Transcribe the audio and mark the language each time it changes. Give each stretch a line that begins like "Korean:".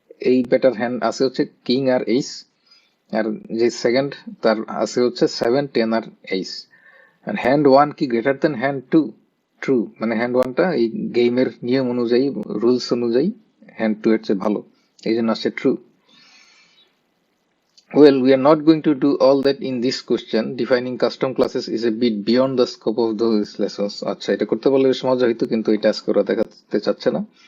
Bangla: এই better hand আছে হচ্ছে কিং আর এইস, আর যে সেকেন্ড তার আছে হচ্ছে 7, 10 আর এইস। হ্যান্ড ওয়ান কি greater than hand to? True, মানে হ্যান্ড ওয়ানটা এই গেমের নিয়ম অনুযায়ী, রুলস অনুযায়ী হ্যান্ড টু এর চেয়ে ভালো, এই জন্য আসছে true.
English: Well, we are not going to do all that in this question. Defining custom classes is a bit beyond the scope of those lessons.
Bangla: আচ্ছা, এটা করতে বললে বেশ মজা হইতো, কিন্তু এটা আজকে ওরা দেখাতে চাচ্ছে না।